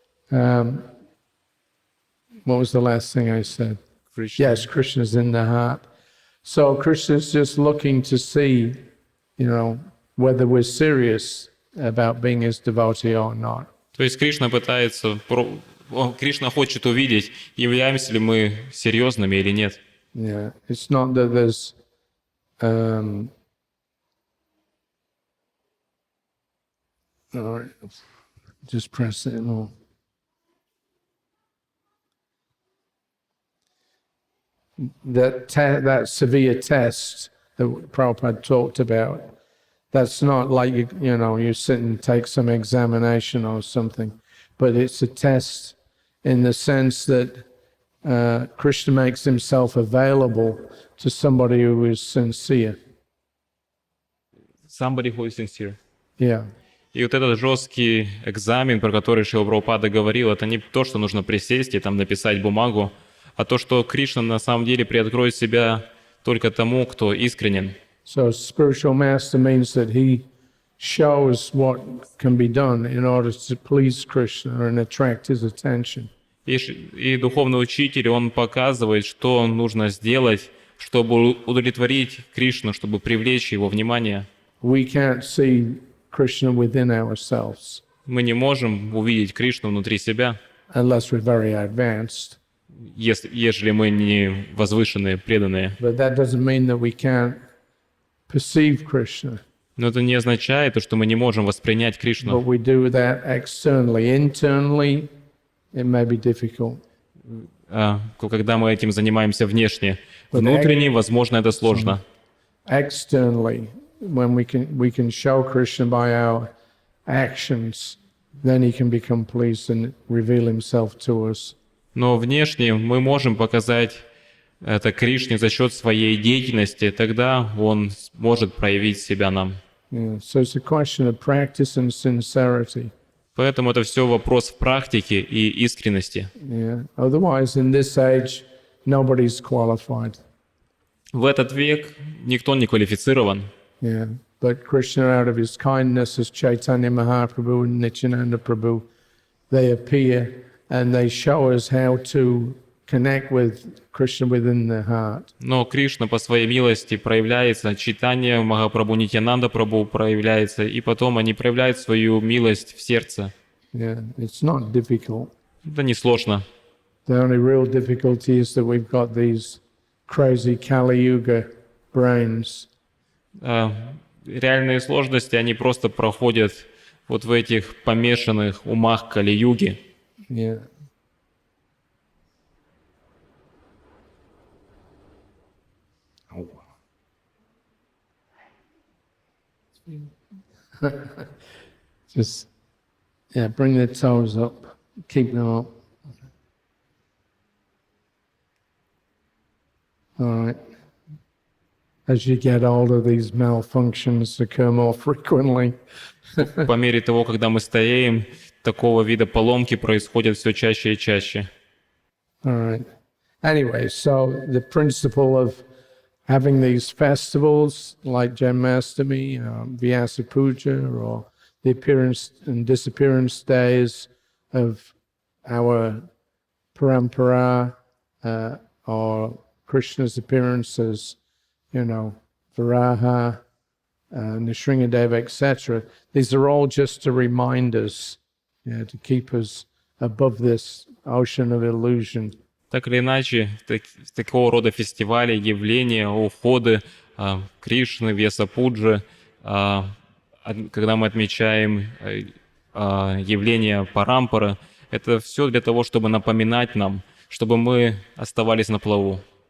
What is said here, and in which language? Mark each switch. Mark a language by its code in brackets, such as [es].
[en] What was the last thing I said? Krishna. Yes, Krishna's in the heart. So Krishna's just looking to see, whether we're serious about being his devotee or not. [ru] То есть Кришна пытается, Кришна хочет увидеть, являемся ли мы серьезными или нет. [en] Yeah, it's not that there's all right, just press it more. That severe test that Prabhupada talked about, that's not like you sit and take some examination or something, but it's a test in the sense that Krishna makes himself available to somebody who is sincere. Somebody who is sincere. Yeah. [ru] И вот этот жесткий экзамен, про который Шрила Прабхупада говорил, это не то, что нужно присесть и там написать бумагу, а то, что Кришна на самом деле приоткроет себя только тому, кто искренен. [en] So spiritual master means that he shows what can be done in order to please Krishna and attract his attention. [ru] И духовный учитель, он показывает, что нужно сделать, чтобы удовлетворить Кришну, чтобы привлечь его внимание. [en] We can't see Krishna within ourselves. [ru] Мы не можем увидеть Кришну внутри себя, [en] unless we're very advanced. [ru] Ежели мы не возвышенные, преданные. [en] But that doesn't mean that we can't perceive Krishna. [ru] Но это не означает, что мы не можем воспринять Кришну. [en] But we do that externally. Internally, it may be difficult. [ru] Когда мы этим занимаемся внешне. Внутренне, возможно, это сложно. [en] Externally, when we can show Krishna by our actions, then he can become pleased and reveal himself to us. [ru] Но внешне мы можем показать это Кришне за счет своей деятельности, тогда он может проявить себя нам. [en] Yeah. So it's a question of practice and sincerity. [ru] Поэтому это все вопрос в практике и искренности. [en] Yeah. Otherwise, in this age, nobody's qualified. [ru] В этот век никто не квалифицирован. [en] Yeah. but Krishna, out of his kindness, as Chaitanya Mahaprabhu and Nityananda Prabhu, they appear and they show us how to connect with Krishna within the heart. [ru] Но Кришна по своей милости проявляется, Чайтанья Махапрабху, Нитьянанда Прабху проявляется, и потом они проявляют свою милость в сердце. [en] Yeah, it's not difficult. [ru] Это несложно. [en] The only real difficulty is that we've got these crazy Kali Yuga brains. [ru] Реальные сложности, они просто проходят вот в этих помешанных умах Кали-юги. [en] Yeah. Just, bring the toes up, keep them up. All right. As you get older, these malfunctions occur more frequently. [ru] По мере того, когда мы стареем, такого вида поломки происходят все чаще и чаще. [en] All right. Anyway, so the principle of having these festivals like Janmashtami, Vyasa Puja, or the appearance and disappearance days of our parampara, or Krishna's appearances, Varaha, Nrsingadeva, etc. These are all just to remind us, to keep us above this ocean of illusion. [ru] Так или иначе, такого рода фестивали, явления, уходы Кришны, Вьяса-пуджи, когда мы отмечаем явление парампары, это все для того, чтобы напоминать нам, чтобы мы оставались на плаву.